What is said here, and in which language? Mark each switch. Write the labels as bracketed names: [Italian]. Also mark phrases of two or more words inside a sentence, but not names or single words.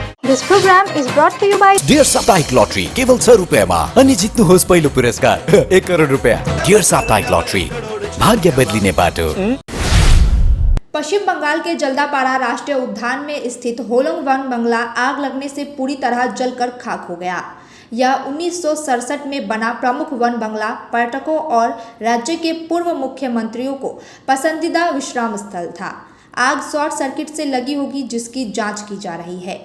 [English] This program is brought to you by [Nepali] डियर साप्ताहिक लॉटरी केवल 100 रुपियाँमा अनि जित्नुहोस् पहिलो पुरस्कार 1 करोड रुपियाँ। डियर साप्ताहिक लॉटरी, भाग्य बदलिने बाटो। [Hindi] पश्चिम बंगाल के जल्दापाड़ा राष्ट्रीय उद्यान में स्थित होलोंग वन बंगला आग लगने से पूरी तरह जलकर खाक हो गया। यह 1967 में बना प्रमुख वन बंगला पर्यटकों और राज्य के पूर्व मुख्यमंत्रियों को पसंदीदा विश्राम स्थल था। आग शॉर्ट सर्किट से लगी होगी, जिसकी जांच की जा रही है।